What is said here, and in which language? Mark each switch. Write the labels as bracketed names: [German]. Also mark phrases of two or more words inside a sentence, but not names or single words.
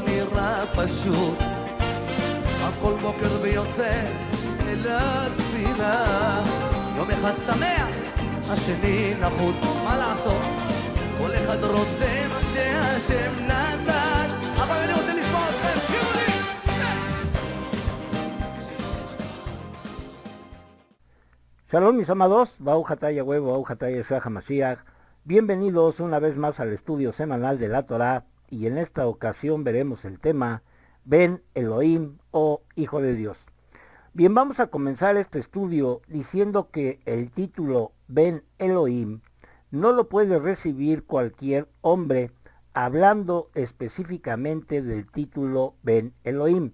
[Hebrew] נראה פשוט, הכל בוקר ויוצא אל התפילה, יום אחד שמח, השני נחות, מה לעשות? כל אחד רוצה מה שהשם נתן, אבל אני רוצה לשמוע אתכם, שירו לי! [Spanish] Shalom mis amados, [Hebrew] ברוך אתה יהוה, ברוך אתה ישוע המשיח. [Spanish] Bienvenidos una vez más al estudio semanal de la Torah, y en esta ocasión veremos el tema [Hebrew] בן אלוהים [Spanish] o Hijo de Dios. Bien, vamos a comenzar este estudio diciendo que el título [Hebrew] בן אלוהים [Spanish] no lo puede recibir cualquier hombre, hablando específicamente del título [Hebrew] בן אלוהים.